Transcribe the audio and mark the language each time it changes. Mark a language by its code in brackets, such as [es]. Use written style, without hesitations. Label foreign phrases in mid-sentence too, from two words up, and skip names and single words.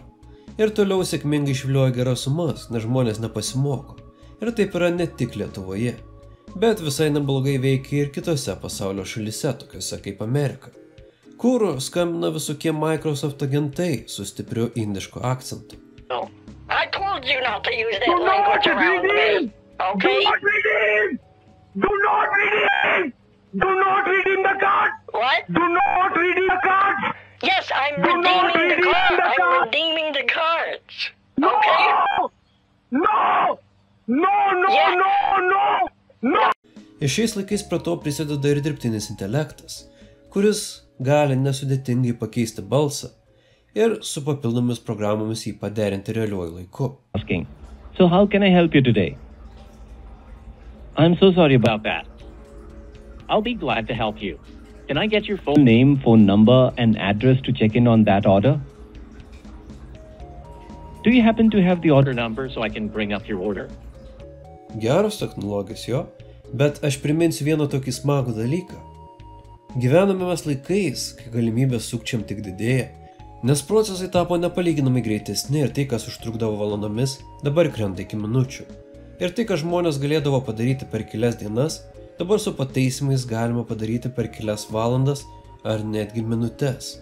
[lt] Ir toliau sėkmingai išvilioja geras sumas, nes žmonės nepasimoko. Ir taip yra ne tik Lietuvoje, bet visai neblogai veikia ir kitose pasaulio šalyse, tokiose kaip Amerika, kur skambina visokie Microsoft agentai su stipriu indišku akcentu. [en] I told you not to use that language around me, okay? Do not redeem! Do not redeem the card! What? Do not redeem the cards! Yes, I'm Do not redeeming the redeem card. the I'm card. redeeming the cards. No! Okay? No! No, no, Yeah. no, no! No! [lt] Ir šiais laikais prie to prisideda ir dirbtinis intelektas, kuris gali nesudėtingai pakeisti balsą ir su papildomis programomis jį paderinti realiuoju laiku. [en] Asking. So how can I help you today? I'm so sorry about that. I'll be glad to help you. Can I get your phone name, phone number, and address to check in on that order? Do you happen to have the order number so I can bring up your order? [lt] Geros technologijos jo, bet aš priminsiu vieną tokį smagų dalyką. Gyvename mes laikais, kai galimybės sukčiam tik didėja, nes procesai tapo nepalyginamai greitesni ir tai, kas užtrukdavo valandomis, dabar krenta iki minučių. Ir tai, ką žmonės galėdavo padaryti per kelias dienas, dabar su pataisimais galima padaryti per kelias valandas ar netgi minutes.